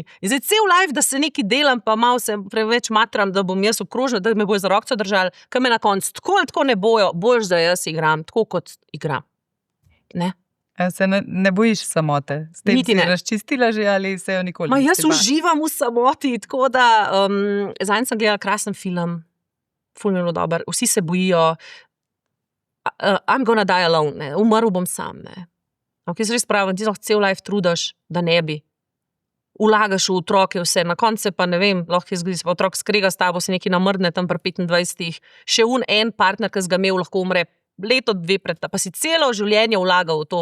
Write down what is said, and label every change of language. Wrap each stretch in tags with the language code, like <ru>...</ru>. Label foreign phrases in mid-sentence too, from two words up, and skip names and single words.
<sl>In zdaj cel life, da se nekaj delam, pa malo se preveč matram, da bom jaz obkrožena, da me bojo za rokco držali, ker me na koncu tako ne bojo, boljš, da jaz igram, tako kot igram. Ne? Se ne bojiš samote? S tem si razčistila že ali se jo nikoli ne jaz uživam v samoti, tako da zadnjič sem gledala krasen film, ful mi je bilo dober, vsi se bojijo,</sl> <en>I'm gonna die alone,</en> <sl>ne? Umrl bom sam. Jaz res pravim, ti lahko cel life trudaš, da ne bi. Vlagaš v otroke vse, na koncu pa ne vem, lahko je zgodi, se pa otrok skrega s tabo, se nekaj namrdne tam pri 25, še en partner, ki ga imel, lahko umre leto, 2 pred ta, pa si celo življenje vlagal v to.</sl>